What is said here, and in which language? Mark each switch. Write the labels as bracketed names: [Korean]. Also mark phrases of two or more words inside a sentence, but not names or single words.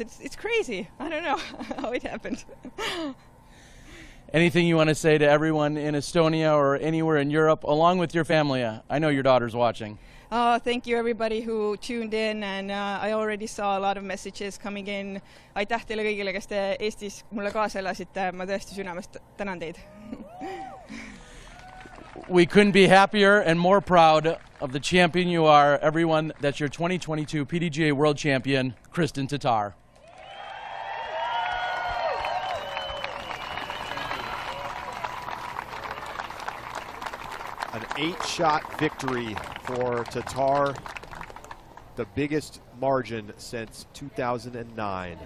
[English] It's crazy. I don't know how it happened. Anything you want to say to everyone in Estonia or anywhere in Europe, along with your family? I know your daughter's watching. Thank you everybody who tuned in, and I already saw a lot of messages coming in. [Estonian] Aitäh teile kõigile, kes te Eestis mulle kaasa elasite. Ma tõesti südamest tänan teid. [English] We couldn't be happier and more proud of the champion you are. Everyone, that's your 2022 PDGA World Champion, Kristen Tatar. An 8-shot victory for Tatar, the biggest margin since 2009.